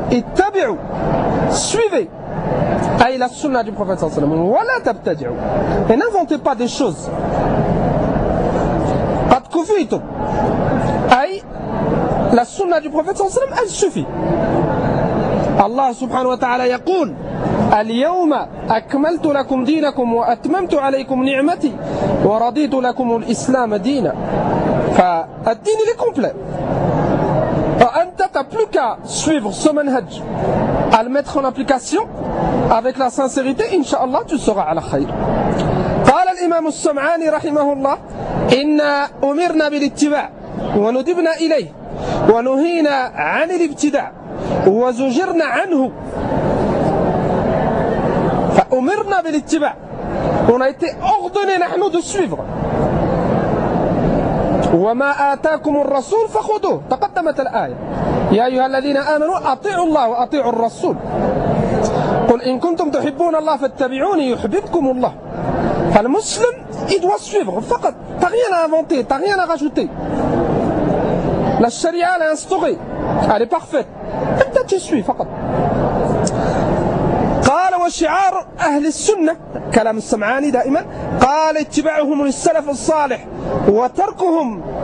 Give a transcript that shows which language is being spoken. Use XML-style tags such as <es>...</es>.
<fr>Et tabi'u, suivez la sunna du prophète sallam. Voilà tabtadi'u. Et n'inventez pas des choses. Pas de kufitum. La sunna du prophète sallam, elle suffit.</fr> <ar>Allah subhanahu wa ta'ala yaqul. اليوم أكملت لكم دينكم وأتممت عليكم نعمتي ورضيت لكم الإسلام دينا فالدين</ar> <fr>est complet</fr> <ar>فأنت</ar> <fr>t'as plus qu'à suivre ce manhaj à le mettre en application avec la sincérité inshallah tu seras à la khair</fr> <ar>قال الإمام السمعاني رحمه الله إنا أمرنا بالاتباع</ar> <fr>وندبنا إليه ونهينا عن الابتداع وزجرنا عنه أمرنا بالاتباع. On a été ordonné</fr> <ar>نحن</ar> <fr>de suivre.</fr> <ar>وما آتاكم الرسول فخذوه. تقدمت الآية. يا أيها الذين آمنوا أطيعوا الله وأطيعوا الرسول. قل إن كنتم تحبون الله فاتبعوني يحببكم الله. فالمسلم</ar> <fr>il doit suivre</fr> <ar>فقط.</ar> <fr>T'as rien à inventer, t'as rien à rajouter. La charia elle est instaurée. Elle est parfaite.</fr> <ar>أنت تسوي فقط. قال وشعار أهل السنة كلام السمعاني دائما قال اتباعهم للسلف الصالح وتركهم</ar>